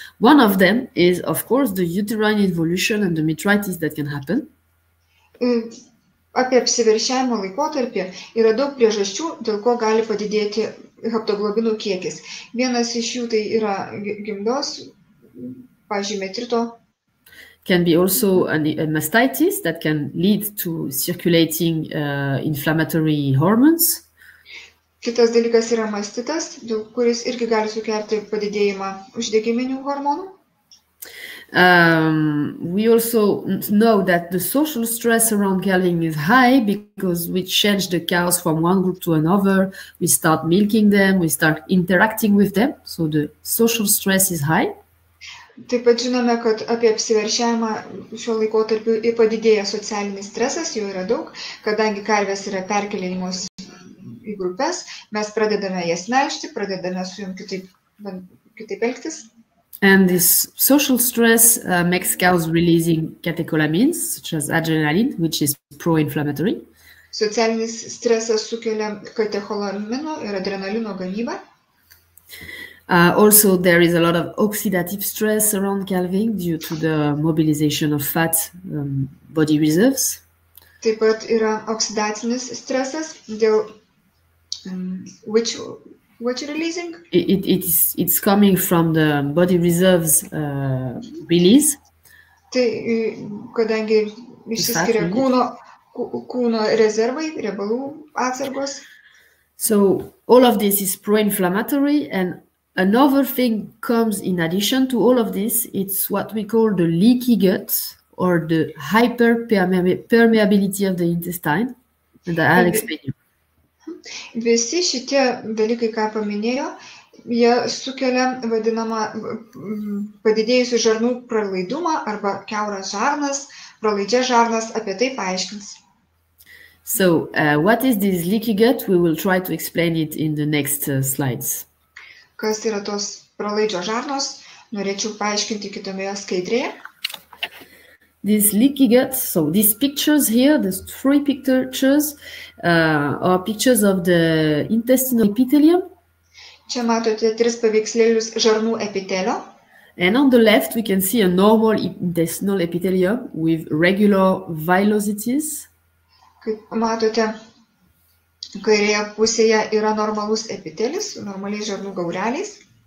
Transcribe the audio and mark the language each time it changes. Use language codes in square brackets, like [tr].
[en] One of them is, of course, the uterine involution and the metritis that can happen. [lt] Apie apsiveršiavimo laikotarpį yra daug priežasčių, dėl ko gali padidėti haptoglobinų kiekis. Vienas iš jų tai yra gimdos, pavyzdžiui, metrito. [en] Can be also a mastitis that can lead to circulating inflammatory hormones. [lt] Kitas dalykas yra mastitas, kuris irgi gali sukelti padidėjimą uždegiminių hormonų. [en] We also know that the social stress around calving is high because we change the cows from one group to another, we start milking them, we start interacting with them, so the social stress is high. [lt] Taip pat žinome, kad apie apsiveršiavimą šiuo laikotarpiu padidėja socialinis stresas, jo yra daug, kadangi karvės yra perkeliamos į grupės, mes pradedame jas melžti, pradedame su jom kitaip elgtis. [en] And this social stress makes cows releasing catecholamines, such as adrenaline, which is pro-inflammatory. [lt] Socialinis stresas sukelia katecholamino ir adrenalino gamybą. [en] Also, there is a lot of oxidative stress around calving due to the mobilization of fat body reserves. [lt] Taip pat yra oksidacinis stresas dėl [en] what you're releasing? It's coming from the body reserves release. [lt] Tai kadangi išsiskiria kūno rezervai, riebalų atsargos. [en] So all of this is pro-inflammatory, and another thing comes in addition to all of this. It's what we call the leaky gut or the hyperpermeability of the intestine, and I'll explain you. [lt] Visi šitie dalykai, ką paminėjo, jie sukelia vadinamą padidėjusių žarnų pralaidumą arba kiauras žarnas, pralaidžias žarnas, apie tai paaiškins. [en] So, what is this leaky gut? We will try to explain it in the next slides. [lt] Kas yra tos pralaidžios žarnos, norėčiau paaiškinti kitoje skaidrėje. [en] This leaky gut, so these pictures here, these three pictures are pictures of the intestinal epithelium. [lt] Čia matote tris paveikslėlius žarnų epitelio. [en] And on the left, we can see a normal intestinal epithelium with regular villosities. [lt] Kaip matote, kairėje pusėje yra normalus epitelis, normaliai žarnų gaureliais.